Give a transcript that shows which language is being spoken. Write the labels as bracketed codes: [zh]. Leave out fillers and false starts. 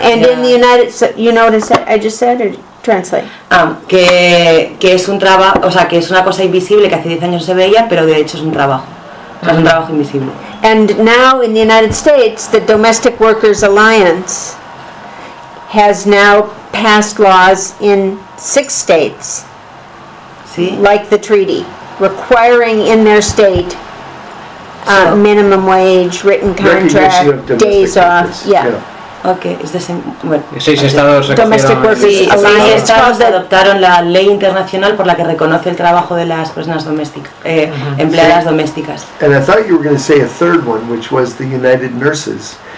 [en] And in the United, so you notice that I just said it. [es] Que es un trabajo, o sea, que es una cosa invisible que hace 10 años no se veía, pero de hecho es un trabajo. O sea, es un trabajo invisible. [en] And now in the United States, the Domestic Workers Alliance has now passed laws in 6 states. [es] ¿Sí? [en] Like the treaty, requiring in their state minimum wage, written contract, days off. Yeah. Okay, [es] es de seis estados adoptaron la ley internacional por la que reconoce el trabajo de las personas domésticas, empleadas domésticas. [en] And I thought you were going to say a third one, which was the United Nurses.